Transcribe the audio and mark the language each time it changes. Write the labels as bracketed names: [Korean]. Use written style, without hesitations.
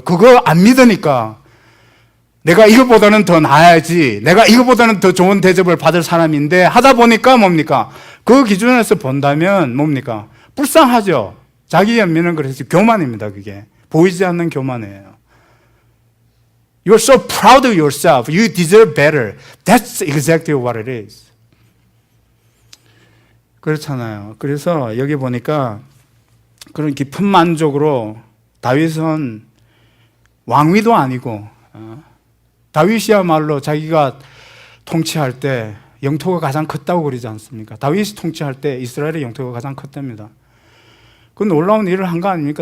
[Korean] 그거 안 믿으니까 내가 이거보다는 더 나아야지, 내가 이거보다는 더 좋은 대접을 받을 사람인데 하다 보니까 뭡니까? 그 기준에서 본다면 뭡니까? 불쌍하죠. 자기 연민은 그래서 교만입니다. 그게 보이지 않는 교만이에요. [English] You're so proud of yourself. You deserve better. That's exactly what it is. [Korean] 그렇잖아요. 그래서 여기 보니까 그런 깊은 만족으로 다윗은 왕위도 아니고 다윗이야말로 자기가 통치할 때 영토가 가장 컸다고 그러지 않습니까? 다윗이 통치할 때 이스라엘의 영토가 가장 컸답니다. 그 놀라운 일을 한 거 아닙니까?